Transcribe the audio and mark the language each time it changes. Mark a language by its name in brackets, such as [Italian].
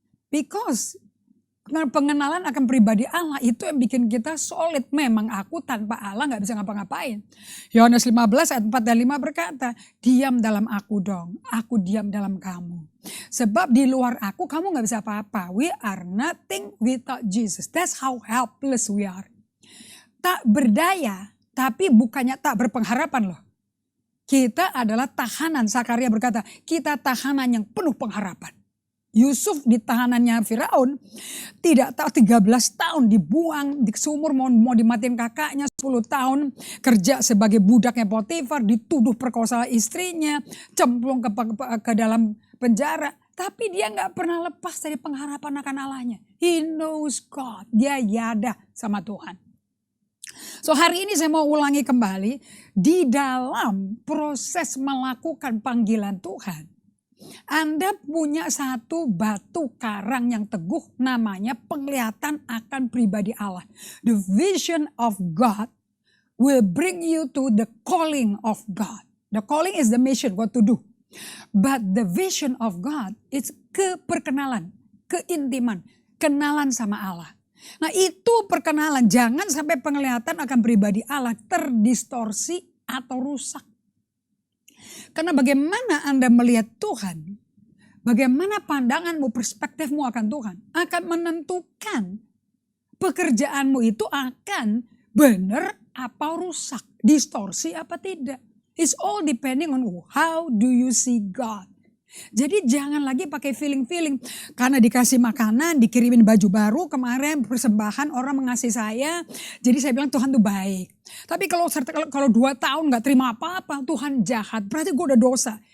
[Indonesian] Because pengenalan akan pribadi Allah itu yang bikin kita solid. Memang aku tanpa Allah gak bisa ngapa-ngapain. Yohanes 15 ayat 4 dan 5 berkata, diam dalam aku dong, aku diam dalam kamu. Sebab di luar aku kamu gak bisa apa-apa. [English] We are nothing without Jesus. That's how helpless we are. [Indonesian] Tak berdaya, tapi bukannya tak berpengharapan loh. Kita adalah tahanan, Zakaria berkata, kita tahanan yang penuh pengharapan. Yusuf di tahanannya Firaun tidak tahu 13 tahun dibuang di sumur, mau dimatiin kakaknya, 10 tahun kerja sebagai budaknya Potifar, dituduh perkosa istrinya, cemplung ke dalam penjara. Tapi dia gak pernah lepas dari pengharapan akan Allahnya. [English] He knows God, [Indonesian] dia yada sama Tuhan. So hari ini saya mau ulangi kembali, di dalam proses melakukan panggilan Tuhan, Anda punya satu batu karang yang teguh, namanya penglihatan akan pribadi Allah. [English] The vision of God will bring you to the calling of God. The calling is the mission, what to do. But the vision of God is [Indonesian] keperkenalan, keintiman, kenalan sama Allah. Nah itu perkenalan, jangan sampai penglihatan akan pribadi Allah terdistorsi atau rusak. Karena bagaimana Anda melihat Tuhan, bagaimana pandanganmu, perspektifmu akan Tuhan, akan menentukan pekerjaanmu itu akan benar apa rusak, distorsi apa tidak. [English] It's all depending on how do you see God. [Indonesian] Jadi jangan lagi pakai feeling-feeling. Karena dikasih makanan, dikirimin baju baru, kemarin persembahan orang mengasihi saya. Jadi saya bilang Tuhan tuh baik. Tapi kalau 2 tahun gak terima apa-apa, Tuhan jahat. Berarti gue udah dosa.